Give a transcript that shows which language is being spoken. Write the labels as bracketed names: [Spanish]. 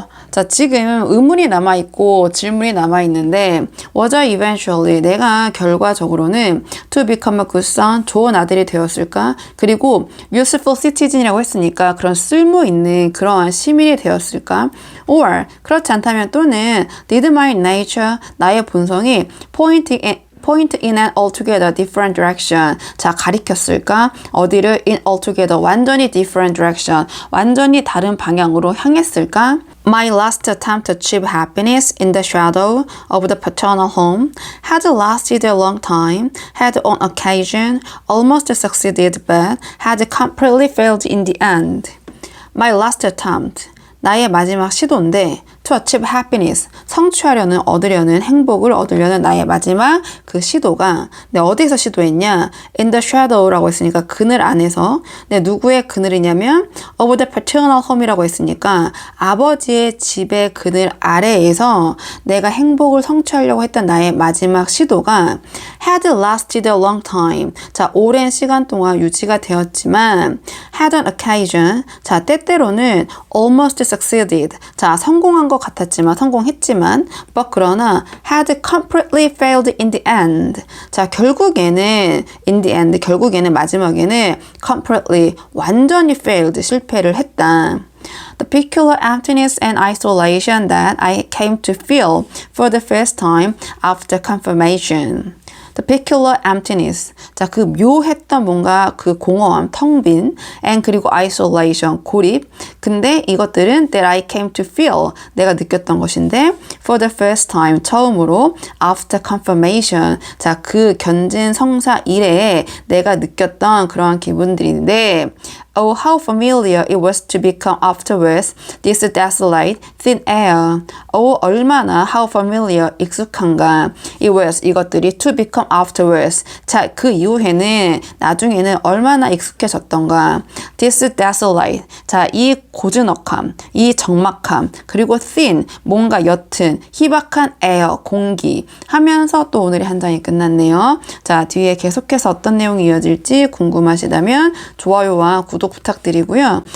[Korean] 자, 지금 의문이 남아있고 질문이 남아있는데 [English] was I eventually, [Korean] 내가 결과적으로는 [English] to become a good son, [Korean] 좋은 아들이 되었을까? 그리고 [English] useful citizen [Korean] 이라고 했으니까 그런 쓸모있는 그러한 시민이 되었을까? [English] or [Korean] 그렇지 않다면 또는 [English] did my nature, [Korean] 나의 본성이 [English] point in an altogether different direction. [Korean] 자, 가리켰을까? 어디를 [English] in altogether, [Korean] 완전히 [English] different direction, [Korean] 완전히 다른 방향으로 향했을까? [English] My last attempt to achieve happiness in the shadow of the paternal home had lasted a long time, had on occasion almost succeeded but had completely failed in the end. My last attempt, [Korean] 나의 마지막 시도인데 [English] to achieve happiness, [Korean] 성취하려는, 얻으려는, 행복을 얻으려는 나의 마지막 그 시도가 어디서 시도했냐? [English] in the shadow [Korean] 라고 했으니까 그늘 안에서. 누구의 그늘이냐면 [English] of the paternal home [Korean] 이라고 했으니까 아버지의 집의 그늘 아래에서 내가 행복을 성취하려고 했던 나의 마지막 시도가 [English] had lasted a long time, [Korean] 자, 오랜 시간 동안 유지가 되었지만 [English] had on occasion, [Korean] 자, 때때로는 [English] almost succeeded, [Korean] 자, 성공한 것 같았지만, 성공했지만, but 그러나 [English] had completely failed in the end. [Korean] 자, 결국에는 [English] in the end, [Korean] 결국에는 마지막에는 completely, 완전히 failed, 실패를 했다. [English] The peculiar emptiness and isolation that I came to feel for the first time after confirmation. The peculiar emptiness. [Korean] 자, 그 묘했던 뭔가 그 공허함, 텅 빈, and 그리고 isolation, 고립. 근데 이것들은 [English] that I came to feel, [Korean] 내가 느꼈던 것인데 [English] for the first time, [Korean] 처음으로 [English] after confirmation. [Korean] 자, 그 견진 성사 이래에 내가 느꼈던 그러한 기분들인데 [English] Oh, how familiar it was to become afterwards this desolate, thin air. Oh, [Korean] 얼마나 [English] how familiar, [Korean] 익숙한가. [English] It was, [Korean] 이것들이 [English] to become afterwards. [Korean] 자, 그 이후에는, 나중에는 얼마나 익숙해졌던가. [English] This desolate. [Korean] 자, 이 고즈넉함, 이 적막함, 그리고 thin, 뭔가 옅은, 희박한 air, 공기 하면서 또 오늘의 한 장이 끝났네요. 자, 뒤에 계속해서 어떤 내용이 이어질지 궁금하시다면 좋아요와 구독 부탁드리고요.